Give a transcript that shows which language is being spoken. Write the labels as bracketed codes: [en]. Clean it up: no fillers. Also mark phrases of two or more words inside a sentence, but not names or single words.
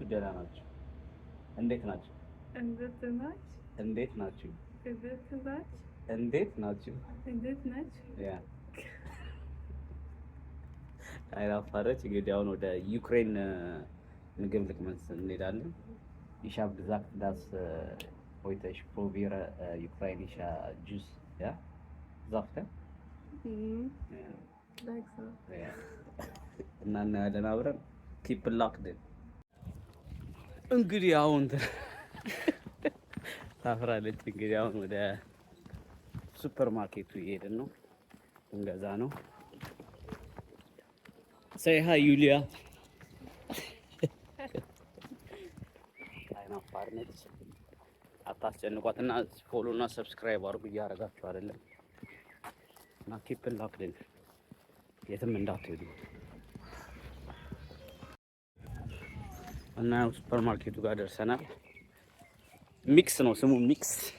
[am] ደህና ናችሁ? እንዴት ናችሁ? እንዴት ናችሁ? እንዴት ናችሁ? ያ አይራፋረች። እንግዲህ አሁን ወደ ዩክሬን ምግብ ልቅመስ እንሄዳለን። [de] Ich habe gesagt, dass heute ich probiere ukrainische Juice, ja? Saft, ja? Ja. [en] Like so. [de] Ja. [am] እና እናያለን አብረን። [en] Keep locked in. [am] እንግዲህ አሁን ታፍራለች። እንግዲህ አሁን ወደ ሱፐር ማርኬቱ እየሄድን ነው፣ እንገዛ ነው። [en] Say hi, [am] Yulia. አይናፋር ነች። አታስጨንቋትና ፎሎ እና ሰብስክራይብ አድርጉ እያደረጋችሁ አይደለም። እና [en] keep locked in፣ [am] የትም እንዳትሄዱ። እና ሱፐር ማርኬቱ ጋር ደርሰናል። ሚክስ ነው ስሙ፣ ሚክስ